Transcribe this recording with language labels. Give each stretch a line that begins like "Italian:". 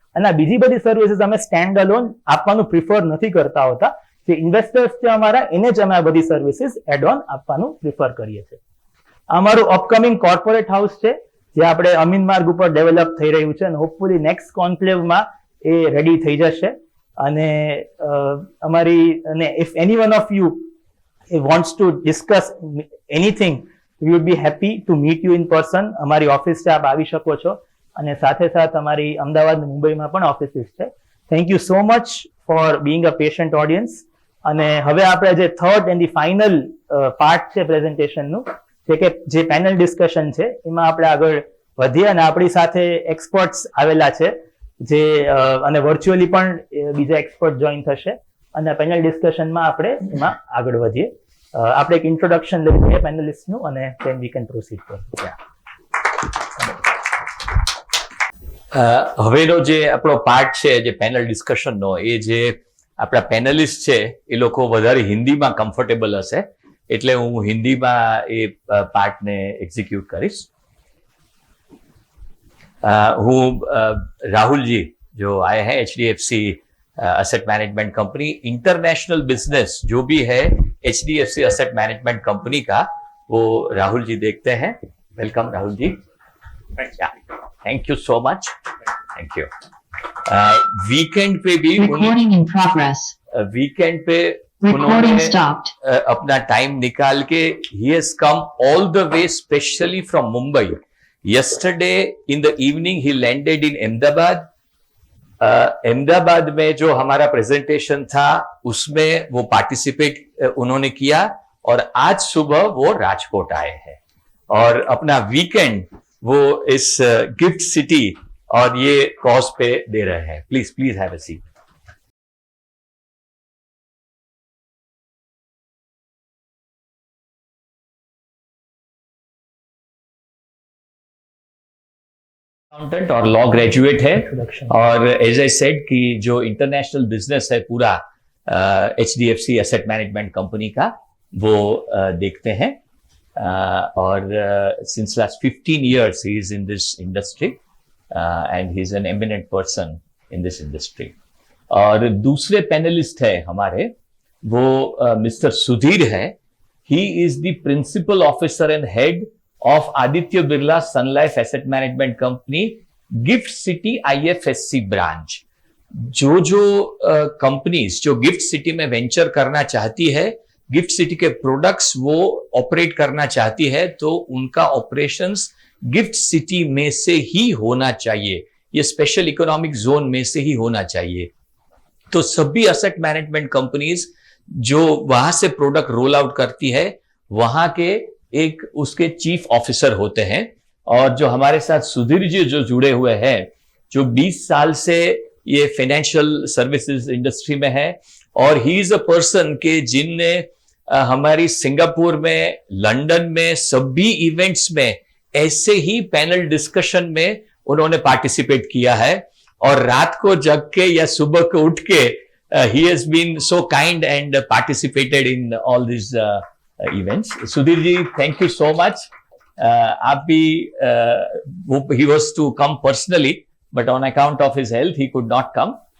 Gujarati: અને આ બીજી બધી સર્વિસીસ અમે સ્ટેન્ડ અલોન આપવાનું પ્રિફર નથી કરતા હોતા. જે ઇન્વેસ્ટર્સ છે અમારા, એને જ અમે આ બધી સર્વિસીસ એડ ઓન આપવાનું પ્રિફર કરીએ છીએ. અમારું અપકમિંગ કોર્પોરેટ હાઉસ છે, જે આપણે અમીન માર્ગ ઉપર ડેવલપ થઈ રહ્યું છે અને હોપફુલી નેક્સ્ટ કોન્ક્લેવમાં એ રેડી થઈ જશે. અને અમારી
English: if anyone of you wants to discuss anything, we would be happy to meet you in person.
Gujarati: અમારી ઓફિસ છે, આપ આવી શકો છો. અને સાથે અમારી અમદાવાદ મુંબઈમાં પણ ઓફિસીસ છે,
English: Thank you so much for being a patient audience.
Gujarati: અને હવે આપણે જે third and the final part છે પ્રેઝન્ટેશનનું, કે જે પેનલ ડિસ્કશન છે, એમાં આપણે આગળ વધીએ. અને આપણી સાથે એક્સપર્ટ્સ આવેલા છે જે અને વર્ચ્યુઅલી પણ બીજા એક્સપર્ટ જોઈન થશે અને પેનલ ડિસ્કશનમાં આપણે એમાં આગળ વધીએ. આપણે એક ઇન્ટ્રોડક્શન લઈ લઈએ પેનલિસ્ટનું અને
English: then we can proceed further.
Gujarati: હવેનો જે આપણો પાર્ટ છે જે પેનલ ડિસ્કશનનો, એ જે આપણા પેનલિસ્ટ છે એ લોકો વધારે હિન્દીમાં કમ્ફર્ટેબલ હશે, એટલે હું હિન્દીમાં એ પાર્ટને એક્ઝિક્યુટ કરીશ. હું
Hindi: राहुल जो आए हैं HDFC asset management company, international business जो भी है HDFC असेट मैनेजमेंट कंपनी का, वो राहुल जी देखते हैं.
English: Welcome Rahul ji. Thank you so much. Thank you. Weekend पे भी Recording in progress.
Hindi: वीकेंड पे
English: Recording
Hindi: उन्होंने
English: stopped.
Hindi: अपना टाइम निकाल के
English: he has come all the way specially from Mumbai. Yesterday in the evening he landed in Ahmedabad.
Hindi: Ahmedabad में जो हमारा प्रेजेंटेशन था उसमें वो पार्टिसिपेट उन्होंने किया, और आज सुबह वो राजकोट आए हैं और अपना वीकेंड वो इस गिफ्ट सिटी और ये कॉज पे दे रहे हैं.
English: Please please have a seat.
Hindi: Accountant और लॉ ग्रेजुएट है, और
English: as I said
Hindi: कि जो इंटरनेशनल बिजनेस है पूरा HDFC एसेट मैनेजमेंट कंपनी का, वो देखते हैं.
English: और since last 15 years he is in this industry and he is an eminent person in this industry.
Hindi: और दूसरे पैनलिस्ट है हमारे, वो मिस्टर सुधीर है.
English: He is the principal officer and head of Aditya Birla Sun Life Asset Management Company, Gift City IFSC branch.
Hindi: जो companies जो gift city में venture करना चाहती है, गिफ्ट सिटी के प्रोडक्ट्स वो ऑपरेट करना चाहती है, तो उनका ऑपरेशंस गिफ्ट सिटी में से ही होना चाहिए, ये स्पेशल इकोनॉमिक जोन में से ही होना चाहिए. तो सभी असेट मैनेजमेंट कंपनीज जो वहां से प्रोडक्ट रोल आउट करती है, वहां के एक उसके चीफ ऑफिसर होते हैं. और जो हमारे साथ सुधीर जी जो जुड़े हुए हैं, जो 20 साल से ये फाइनेंशियल सर्विसेज इंडस्ट्री में है, और
English: he is a person
Hindi: के जिनने हमारी सिंगापुर में, लंदन में सभी इवेंट्स में ऐसे ही पैनल डिस्कशन में उन्होंने पार्टिसिपेट किया है, और रात को जग के या सुबह को उठ के
English: He has been so kind and participated in all this events. Sudhir ji, thank you so much.
Hindi: आप भी
English: he was to come personally, but on account of his health he could not come.